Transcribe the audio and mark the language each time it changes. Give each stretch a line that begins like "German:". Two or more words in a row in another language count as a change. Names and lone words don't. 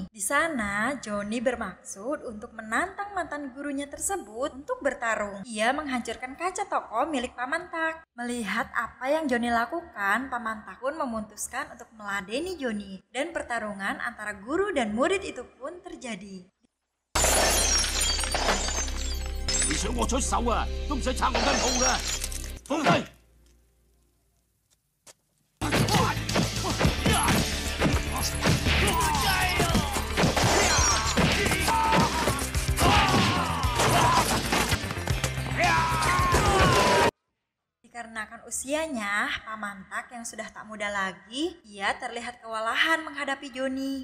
Indonesian: Di sana, Johnny bermaksud untuk menantang mantan gurunya tersebut untuk bertarung. Ia menghancurkan kaca toko milik Paman Tak. Melihat apa yang Johnny lakukan, Paman Tak pun memutuskan untuk meladeni Johnny dan pertarungan antara guru dan murid itu pun terjadi.
Cantonese: 你想我出手啊，都唔使拆我間鋪啦！放低！
Indonesian: Dikarenakan usianya, Paman Tak yang sudah tak muda lagi, ia terlihat kewalahan menghadapi Johnny.